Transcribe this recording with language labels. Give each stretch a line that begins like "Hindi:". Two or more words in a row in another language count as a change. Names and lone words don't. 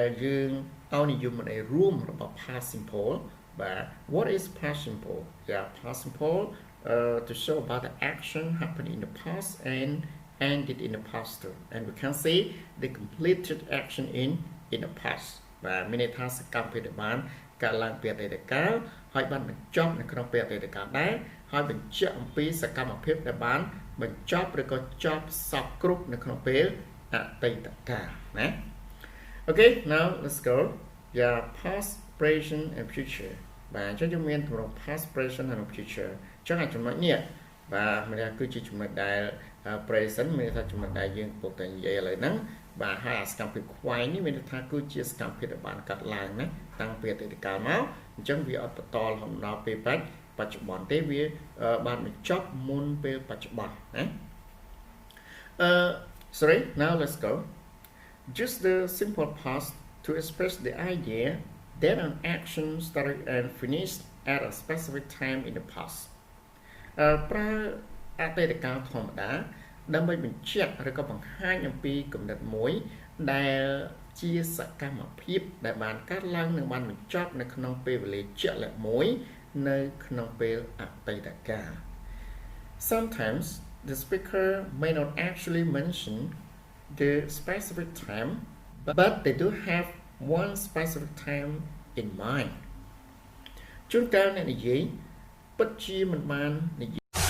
Khmer: យើងឲ្យនិយមន័យរួមរបស់
English: past simple បាទ what is past simple yeah past simple to show about the action happened in the past and ended in the past too and we can see the completed action in the past
Khmer: បាទមានន័យថាសកម្មភាពដែលបានកើតឡើងពីអតីតកាលហើយបានបញ្ចប់នៅក្នុងពេលអតីតកាលដែរហើយបញ្ជាក់អំពីសកម្មភាពដែលបានបញ្ចប់ឬ ក៏ចប់សពគ្រប់នៅក្នុងពេលអតីតកាលណា
English: Okay now let's go yeah past present and future
Khmer: បាទអញ្ចឹងយើងមានទម្រង់
English: past present
Khmer: និង future អញ្ចឹងចំណុចនេះបាទមានថាគឺជាចំណុចដែល present មានថាចំណុចដែលយើងកំពុងតែនិយាយឥឡូវហ្នឹងបាទហើយអាសកម្មភាពខ្វែងនេះមានន័យថាគឺជាសកម្មភាពដែលបានកាត់ឡើងណាតាំងពីអតីតកាលមកអញ្ចឹងវាអត់បន្តរហូតដល់ពេលបច្ចុប្បន្នទេវាបានបញ្ចប់មុនពេលបច្ចុប្បន្នណា
English: sorry now let's go just the simple past to express the idea that an action started and finished at a specific time in the past
Khmer: ប្រើអតីតកាលធម្មតាដើម្បីបញ្ជាក់ឬក៏បង្ហាញអំពី គំនិតមួយដែលជាសកម្មភាពដែលបានកើតឡើងនិងបានបញ្ចប់នៅក្នុងពេលវេលាជាក់លាក់មួយនៅក្នុងពេលអតីតកាល
English: Sometimes the speaker may not actually mention the specific time but they do have one specific time in mind
Khmer: ជួនកាលអ្នកនិយាយពិតជាមិនបាននិយាយ